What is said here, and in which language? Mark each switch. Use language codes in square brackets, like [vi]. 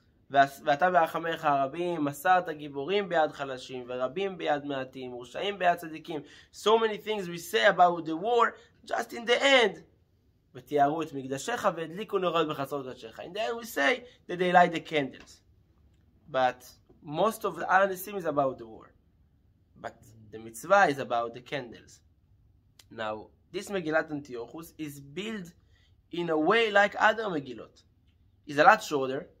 [he] ואתה ברחמך הרבים, מסרת גיבורים ביד חלשים, ורבים ביד מעטים, ורשעים ביד צדיקים. [en] So many things we say about the war, just in the end. [he] ותיארו את מקדשך והדליקו נרות בחצרות קודשך. [en] In the end we say that they light the candles. But most of the Al Nisim is about the war. But the mitzvah is about the candles. Now, this Megillat Antiochus is built in a way like other Megillot. It's a lot shorter.